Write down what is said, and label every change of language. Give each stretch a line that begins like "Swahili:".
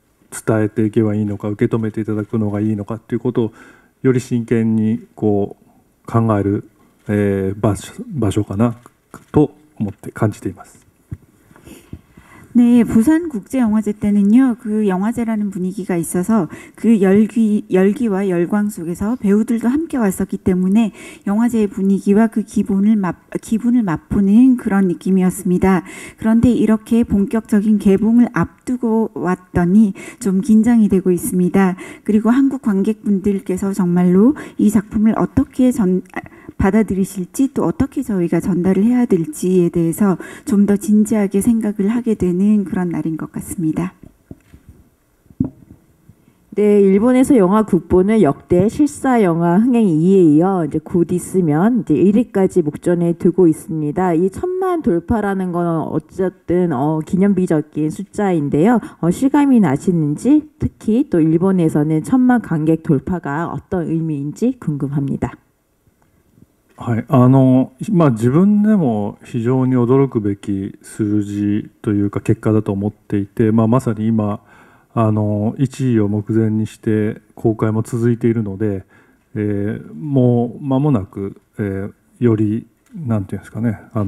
Japanese: 伝えていけばいいのか、受け止めていただくのがいいのかということをより真剣に考える、場所かなと思って感じています。
Korean: 네, 부산국제영화제 때는요, 그 영화제라는 분위기가 있어서 그 열기와 열광 속에서 배우들도 함께 왔었기 때문에 영화제의 분위기와 그 기분을 맛보는 그런 느낌이었습니다. 그런데 이렇게 본격적인 개봉을 앞두고 왔더니 좀 긴장이 되고 있습니다. 그리고 한국 관객분들께서 정말로 이 작품을 어떻게 받아들이실지, 또 어떻게 저희가 전달을 해야 될지에 대해서 좀 더 진지하게 생각을 하게 되는 그런 날인 것 같습니다. 네, 일본에서 영화 국보는 역대 실사 영화 흥행 2위에 이어 이제 곧 있으면 이제 1위까지 목전에 두고 있습니다. 이 1000만 돌파라는 건 어쨌든 기념비적인 숫자인데요. 실감이 나시는지, 특히 또 일본에서는 1000만 관객 돌파가 어떤 의미인지 궁금합니다.
Japanese: はい、自分でも非常に驚くべき数字というか結果だと思っていて、まさに今1位を目前にして公開も続いているので、もう間もなく、よりなんていうんですかね、